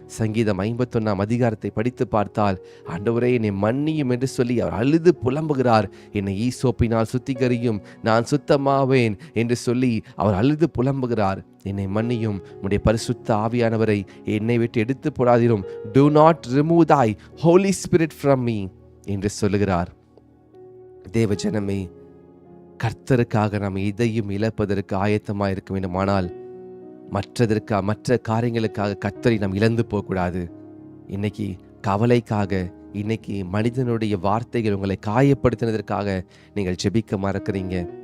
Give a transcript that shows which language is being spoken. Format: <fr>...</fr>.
<ta>சங்கீதம் 51 அதிகாரத்தை படித்து பார்த்தால், ஆண்டவரே என்னை மன்னியும் என்று சொல்லி அவர் அழுது புலம்புகிறார். என்னை ஈசோப்பினால் சுத்திகரியும், நான் சுத்தமாவேன் என்று சொல்லி அவர் அழுது புலம்புகிறார். என்னை மன்னியும், உம்முடைய பரிசுத்த ஆவியானவரை என்னை விட்டு எடுத்து போடாதிரும்.</ta> <en>Do not remove thy Holy Spirit from me</en> <ta>என்று சொல்லுகிறார். தேவ ஜனமே, கர்த்தருக்காக நாம் எதையும் இழப்பதற்கு ஆயத்தமாக இருக்க வேண்டுமானால் மற்ற காரியங்களுக்காக கர்த்தரை நாம் இழந்து போகக்கூடாது. இன்னைக்கு கவலைக்காக, இன்னைக்கு மனிதனுடைய வார்த்தைகள் உங்களை காயப்படுத்தினதற்காக நீங்கள் ஜெபிக்க மறக்கிறீங்க.</ta>